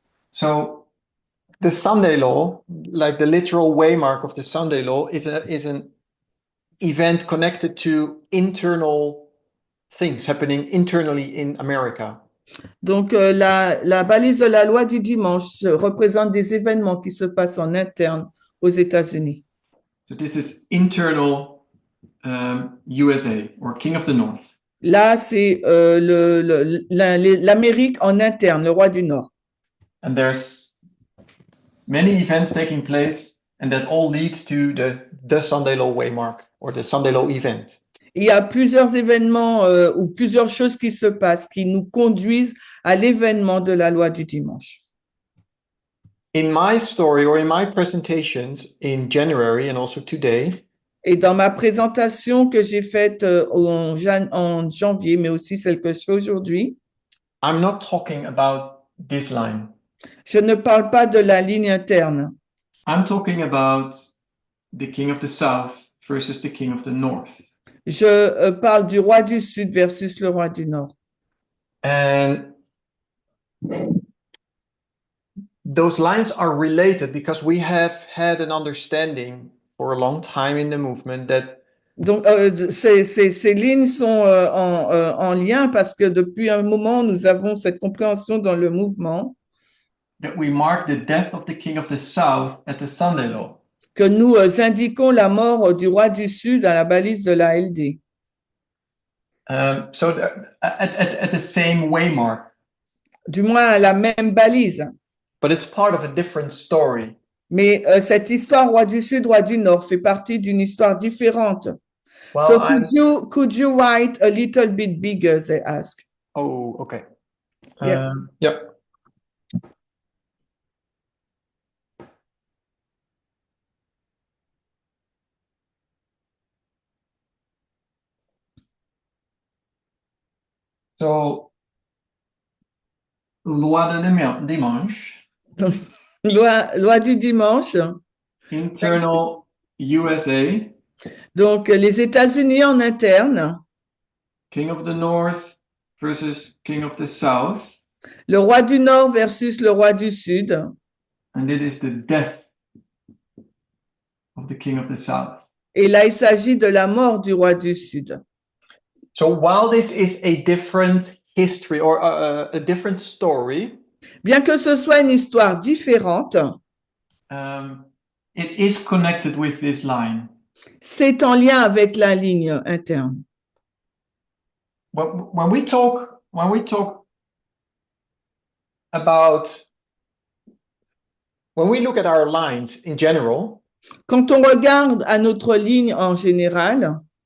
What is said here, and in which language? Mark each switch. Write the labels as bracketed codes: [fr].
[en] So the Sunday law, like the literal waymark of the Sunday law, is an event connected to internal things happening internally in America. [fr] Donc, la balise de la loi du dimanche représente des événements qui se passent en interne aux États-Unis. [en] So this is internal USA or King of the North. [fr] Là, c'est l'Amérique en interne, le roi du Nord. [en] And there's many events taking place, and that all leads to the Sunday law waymark or the Sunday law event. [fr] Il y a plusieurs événements ou plusieurs choses qui se passent qui nous conduisent à l'événement de la loi du dimanche. [en] In my story or in my presentations in January and also today, [fr] et dans ma présentation que j'ai faite en janvier, mais aussi celle que je fais aujourd'hui, [en] I'm not talking about this line. [fr] Je ne parle pas de la ligne interne. [en] I'm talking about the king of the south versus the king of the north. [fr] Je parle du roi du Sud versus le roi du Nord. [en] And those lines are related because we have had an understanding for a long time in the movement that [fr] donc ces lignes sont en lien parce que depuis un moment nous avons cette compréhension dans le mouvement [en] that we mark the death of the king of the south at the Sunday law. [fr] Que nous indiquons la mort du roi du Sud à la balise de la LD. [en] So at the same waymark. [fr] Du moins à la même balise. [en] But it's part of a different story. [fr] Mais cette histoire roi du Sud, roi du Nord fait partie d'une histoire différente. [en] Well, so could you write a little bit bigger, they ask. Oh, okay. Yeah. Yep. [fr] So, loi de dimanche. loi du dimanche. [en] Internal USA. [fr] Donc, les États-Unis en interne. [en] King of the North versus King of the South. [fr] Le roi du Nord versus le roi du Sud. [en] And it is the death of the King of the South. [fr] Et là, il s'agit de la mort du roi du Sud. [en] So while this is a different history or a different story, [fr] bien que ce soit une histoire différente, [en] it is connected with this line. [fr] C'est en lien avec la ligne interne. [en] When we talk about, when we look at our lines in general, [fr] quand on regarde à notre ligne en général,